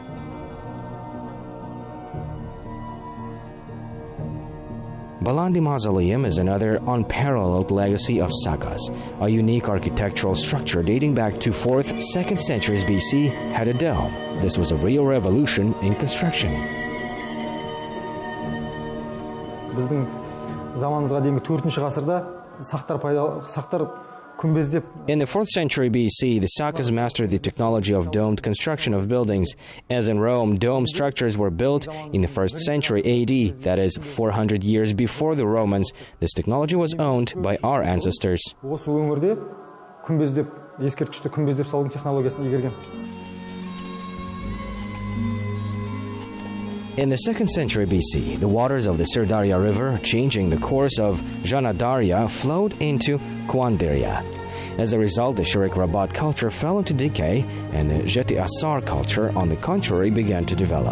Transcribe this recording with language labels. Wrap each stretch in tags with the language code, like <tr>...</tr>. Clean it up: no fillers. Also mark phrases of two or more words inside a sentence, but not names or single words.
<en>Balandi Mausoleum is another unparalleled legacy of Sakas. A unique architectural structure dating back to 4th, 2nd centuries BC had a dome. This was a real revolution in construction.</en> <kk>Біздің заманымызға дейінгі 4-ші ғасырда сақтар күмбездеп.</kk> <en>In the 4th century BC, the Sakas mastered the technology of domed construction of buildings. As in Rome, dome structures were built in the 1st century AD, that is 400 years before the Romans. This technology was owned by our ancestors.</en> <kk>Осы өңірде күмбездеп, ескерткішті күмбездеп салудың технологиясын игерген.</kk> <en>In the 2nd century BC, the waters of the Sirdarya River, changing the course of Janadaria, flowed into Kuandaria. As a result, the Shirkeili culture fell into decay, and the Desht-i-Kipchak culture, on the contrary, began to develop.</en>